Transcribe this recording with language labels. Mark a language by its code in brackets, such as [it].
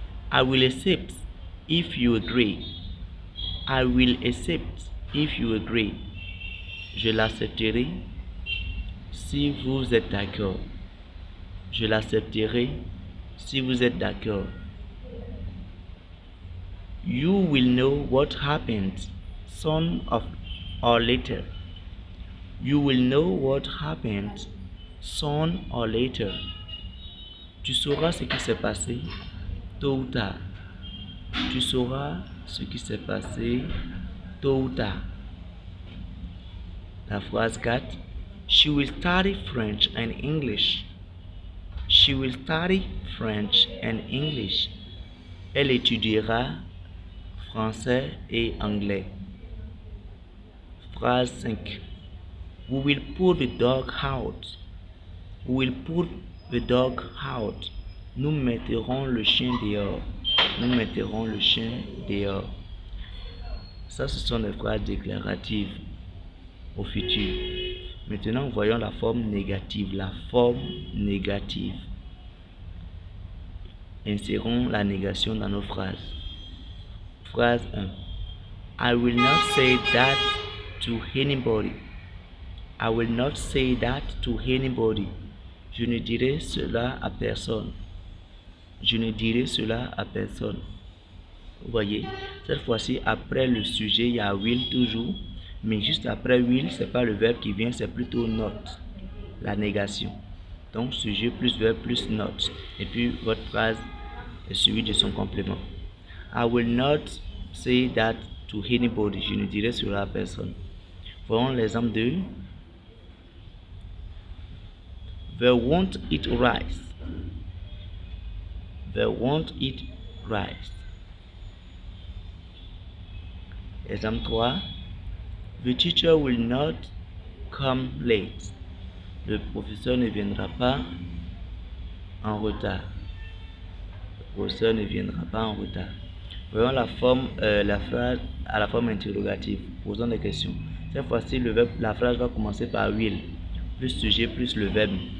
[en] I will accept if you agree. I will accept if you agree. [fr] Je l'accepterai si vous êtes d'accord. Je l'accepterai si vous êtes d'accord. [en] You will know what happened sooner or later. You will know what happened sooner or later. [fr] Tu sauras ce qui s'est passé tôt ou tard. Tu sauras ce qui s'est passé tôt ou tard. La phrase 4. [en] She will study French and English. She will study French and English. [fr] Elle étudiera français et anglais. Phrase 5. [en] We will put the dog out. We will put the dog out. [fr] Nous mettrons le chien dehors. Nous mettrons le chien dehors. Ça, ce sont les phrases déclaratives au futur. Maintenant, voyons la forme négative. La forme négative. Insérons la négation dans nos phrases. Phrase 1. [en] I will not say that to anybody. I will not say that to anybody. [fr] Je ne dirai cela à personne. Je ne dirai cela à personne. Vous voyez, cette fois-ci, après le sujet, il y a will toujours. Mais juste après will, ce n'est pas le verbe qui vient, c'est plutôt not. La négation. Donc, sujet plus verbe plus not. Et puis, votre phrase est suivie de son complément. [en] I will not say that to anybody. [fr] Je ne dirai cela à personne. Voyons l'exemple de [en] They won't eat rice. They won't eat rice. [fr] Exemple 3. [en] The teacher will not come late. [fr] Le professeur ne viendra pas en retard. Le professeur ne viendra pas en retard. Voyons la phrase à la forme interrogative. Posons des questions. Cette fois-ci, la phrase va commencer par will, plus sujet, plus le verbe.